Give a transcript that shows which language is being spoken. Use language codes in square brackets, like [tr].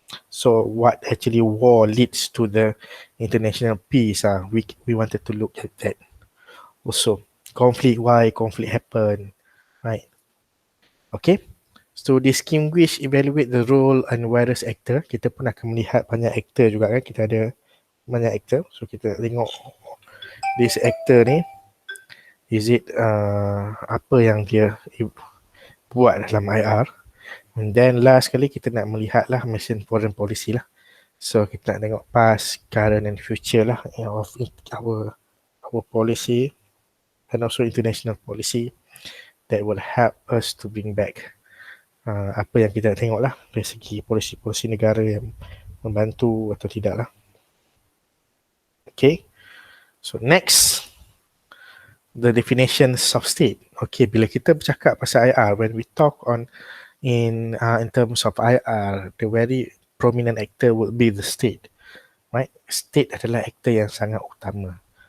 [en] So what actually war leads to the international peace? We wanted to look at that. Also, conflict, why conflict happen, right? Okay, so distinguish, evaluate the role and various actor. [ms] Kita pun akan melihat banyak actor juga kan, kita ada banyak actor. [en] So [ms] kita tengok [en] this actor [ms] ni, [en] is it [ms] apa yang dia buat dalam IR. [en] And then last [ms] kali kita nak melihat lah [en] mission foreign policy [ms] lah. [en] So [ms] kita nak tengok [en] past, current and future [ms] lah [en] of our policy and also international policy that will help us to bring back [ms] apa yang kita nak tengok lah dari segi polisi-polisi negara yang membantu atau tidak lah. [en] Okay, so next, the definitions of state. Okay, [ms] bila kita bercakap pasal IR, [en] when we talk in terms of IR, the very prominent actor would be the state, right? [ms] State adalah actor yang sangat utama.